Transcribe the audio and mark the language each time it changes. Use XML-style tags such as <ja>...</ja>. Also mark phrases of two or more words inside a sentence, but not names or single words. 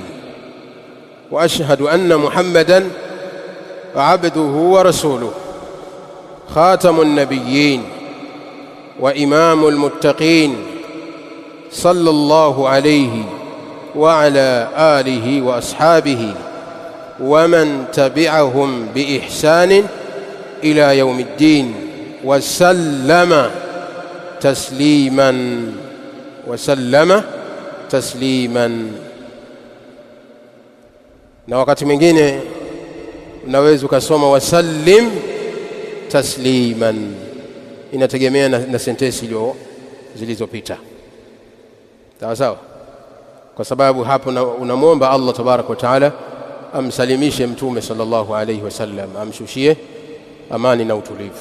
<ar>وأشهد أن محمدًا عبده ورسوله، خاتم النبيين وإمام المتقين، صلى الله عليه وعلى آله وأصحابه ومن تبعهم بإحسان إلى يوم الدين، وسلم تسليما.</ar> <sw>Na wakati mwingine unaweza ukasoma</sw> <ar>وسلم تسليما,</ar> <sw>inategemea na sentensi zilizopita. Sawa sawa, kwa sababu hapo unamwomba Allah</sw> <ar>تبارك وتعالى</ar> <sw>amsalimishe mtume</sw> <ar>صلى الله عليه وسلم,</ar> <sw>amshushie amani na utulivu.</sw>